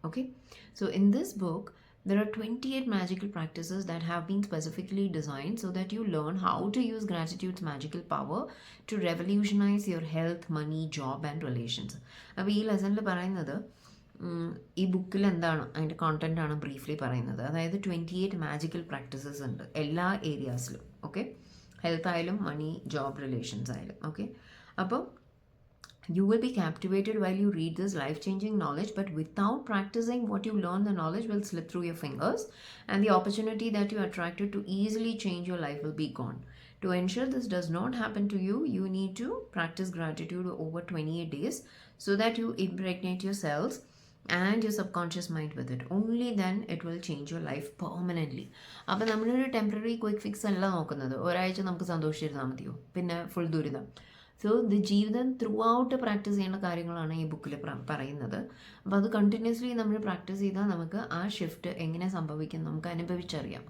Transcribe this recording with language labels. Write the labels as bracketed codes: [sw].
[en] Okay, so in this book there are 28 magical practices that have been specifically designed so that you learn how to use gratitude's magical power to revolutionize your health, money, job and relations. [ml] അപ്പോൾ ഈ ലെസണിൽ പറയുന്നത് ഈ ബുക്കിൽ എന്താണ് അതിൻ്റെ content ആണ് briefly പറയുന്നത്. അതായത് 28 മാജിക്കൽ പ്രാക്ടീസസ് ഉണ്ട് എല്ലാ ഏരിയാസിലും. ഓക്കെ, ഹെൽത്ത് ആയാലും മണി, ജോബ്, റിലേഷൻസ് ആയാലും. [en] Okay, അപ്പോൾ you will be captivated while you read this life-changing knowledge, but without practicing what you learn, the knowledge will slip through your fingers and the opportunity that you attracted to easily change your life will be gone. To ensure this does not happen to you, you need to practice gratitude over 28 days so that you impregnate your cells and your subconscious mind with it. Only then it will change your life permanently. [ml] അപ്പോൾ നമ്മളൊരു temporary quick fix അല്ല നോക്കുന്നത്. ഒരാഴ്ച നമുക്ക് സന്തോഷിച്ചിരുന്നാൽ മതിയോ, പിന്നെ full ദുരിതം. So ഇത് ജീവിതം ത്രൂ ഔട്ട് പ്രാക്ടീസ് ചെയ്യേണ്ട കാര്യങ്ങളാണ് ഈ ബുക്കിൽ പറയുന്നത്. അപ്പോൾ അത് കണ്ടിന്യൂസ്ലി നമ്മൾ പ്രാക്ടീസ് ചെയ്താൽ നമുക്ക് ആ ഷിഫ്റ്റ് എങ്ങനെ സംഭവിക്കും നമുക്ക് അനുഭവിച്ചറിയാം.